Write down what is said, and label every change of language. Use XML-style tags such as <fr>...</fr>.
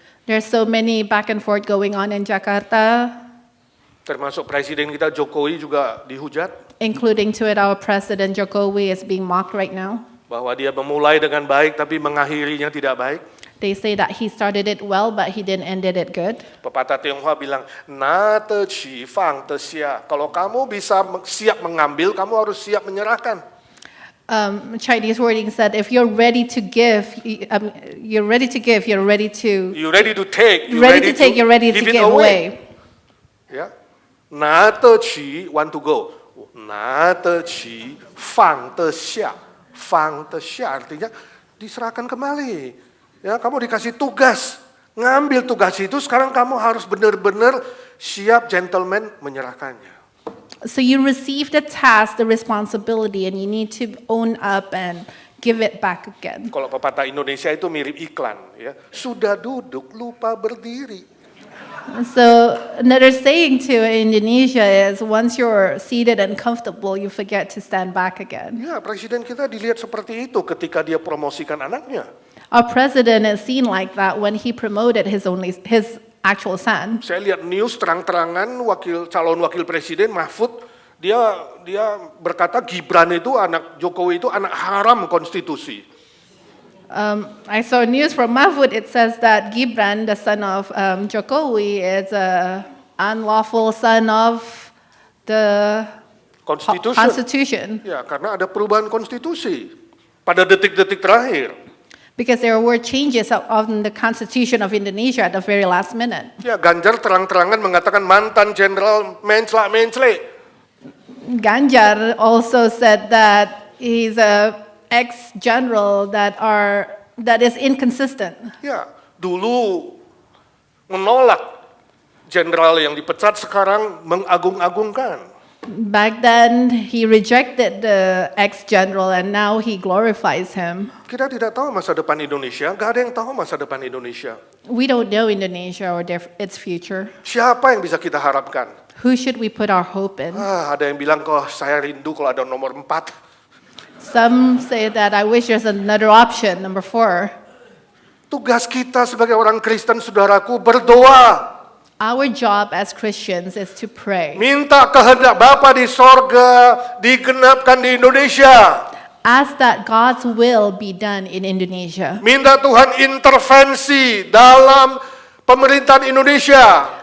<en>There's so many back and forth going on in Jakarta,</en> <id>Termasuk presiden kita Jokowi juga dihujat.</id> <en>including to it our President Jokowi is being mocked right now.</en> <id>Bahwa dia memulai dengan baik tapi mengakhirinya tidak baik.</id> <en>They say that he started it well, but he didn't ended it good.</en> <id>Pepatah Tionghoa bilang,</id> <zh>na te qi fang te xia.</zh> <id>Kalau kamu bisa siap mengambil, kamu harus siap menyerahkan.</id> <en>Chinese wording said, if you're ready to give, you're ready to give, you're ready to, You ready to take, you ready to take, you're ready to give it give away. Ya. Na te qi want to go. Na te qi fang te xia.</en> <id>Fang te xia artinya diserahkan kembali. Ya, kamu dikasih tugas, ngambil tugas itu, sekarang kamu harus benar-benar siap gentleman menyerahkannya.</id> <en>So you receive the task, the responsibility, and you need to own up and give it back again.</en> <id>Kalau pepatah Indonesia itu mirip iklan, ya. Sudah duduk lupa berdiri.</id> <en>So another saying to Indonesia is, once you're seated and comfortable, you forget to stand back again.</en> <id>Ya, presiden kita dilihat seperti itu ketika dia promosikan anaknya.</id> <en>Our president is seen like that when he promoted his actual son.</en> <id>Saya lihat news terang-terangan calon wakil presiden Mahfud, dia berkata Gibran itu anak Jokowi itu anak haram konstitusi.</id> <en>I saw news from Mahfud. It says that Gibran, the son of Jokowi, is a unlawful son of the Constitution.</en> <id>Ya, karena ada perubahan konstitusi pada detik-detik terakhir.</id> <en>Because there were changes on the Constitution of Indonesia at the very last minute.</en> <id>Ya, Ganjar terang-terangan mengatakan mantan jenderal mencela-mencele.</id> <en>Ganjar also said that He's a ex-general that is inconsistent.</en> <id>Ya, dulu menolak jenderal yang dipecat, sekarang mengagung-agungkan.</id> <en>Back then, he rejected the ex-general and now he glorifies him.</en> <id>Kita tidak tahu masa depan Indonesia, gak ada yang tahu masa depan Indonesia.</id> <en>We don't know Indonesia or its future.</en> <id>Siapa yang bisa kita harapkan?</id> <en>Who should we put our hope in?</en> <id>Ada yang bilang, kok saya rindu kalau ada nomor 4.</id> <en>Some say that I wish there's another option, number 4.</en> <id>Tugas kita sebagai orang Kristen, saudaraku, berdoa.</id> <en>Our job as Christians is to pray.</en> <id>Minta kehendak Bapa di sorga digenapkan di Indonesia.</id> <en>Ask that God's will be done in Indonesia.</en> <id>Minta Tuhan intervensi dalam pemerintahan Indonesia.</id>